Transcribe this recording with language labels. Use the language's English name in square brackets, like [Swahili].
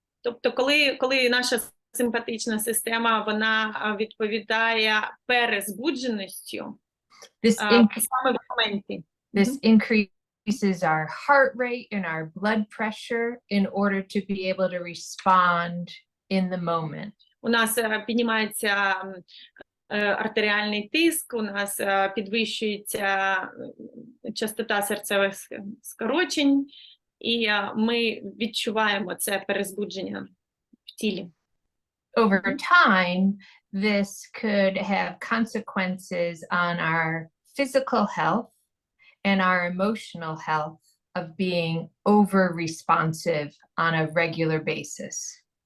[Ukrainian] Тобто, коли наша симпатична система, вона відповідає перезбудженості, саме в моменті. [English] This increases our heart rate and our blood pressure in order to be able to respond in the moment. [Ukrainian] У нас піднімається артеріальний тиск, у нас підвищується частота серцевих скорочень, і ми відчуваємо це перезбудження в тілі. [English] Over time, this could have consequences on our physical health and our emotional health of being over-responsive on a regular basis.